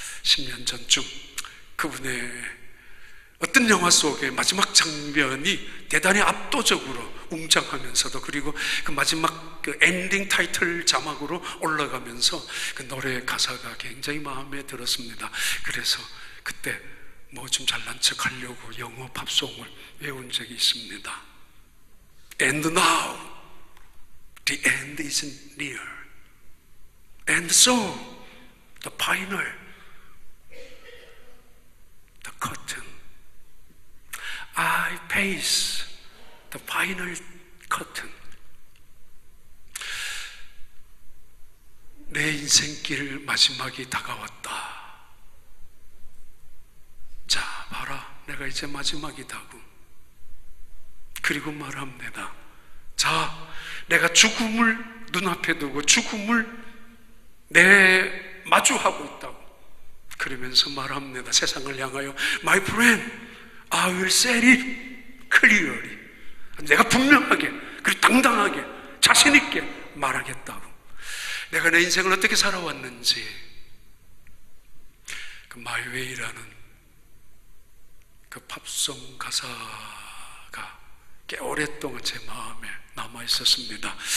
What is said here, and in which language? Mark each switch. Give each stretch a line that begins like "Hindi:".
Korean: 10년 전쯤 그분의 어떤 영화 속의 마지막 장면이 대단히 압도적으로 웅장하면서도, 그리고 그 마지막 그 엔딩 타이틀 자막으로 올라가면서 그 노래 가사가 굉장히 마음에 들었습니다. 그래서 그때 뭐 좀 잘난 척 하려고 영어 팝송을 외운 적이 있습니다.
English: And now the end is near, and so the final, the curtain, I face the final curtain.
Korean: 내 인생길 마지막이 다가왔다. 자, 봐라, 내가 이제 마지막이다고. 그리고 말합니다. 자, 내가 죽음을 눈앞에 두고 죽음을 마주하고 있다고. 그러면서 말합니다. 세상을 향하여
English: My friend, I will say it clearly.
Korean: 내가 분명하게, 그리고 당당하게, 자신 있게 말하겠다고. 내가 내 인생을 어떻게 살아왔는지, 그 My Way라는 그 팝송 가사가 꽤 오랫동안 제 마음에 남아 있었습니다.